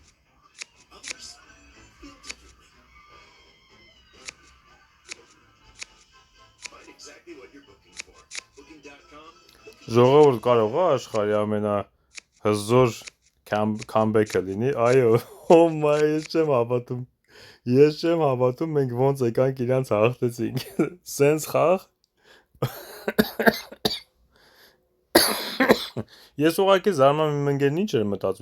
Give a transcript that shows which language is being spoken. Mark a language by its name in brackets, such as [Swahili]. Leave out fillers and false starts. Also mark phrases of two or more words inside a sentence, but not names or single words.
[English] Others feel differently. Find exactly what you're booking for. Booking.com. [Armenian] ժողովուրդ կարող է աշխարհի ամենահզոր comeback-ը լինի, այո, ես չեմ հավատում, մենք ոնց եկանք իրանց հաղթեցինք, սենց խաղ, Ես ուղղակի զարմանում եմ ընկերն ինչ էր մտածում,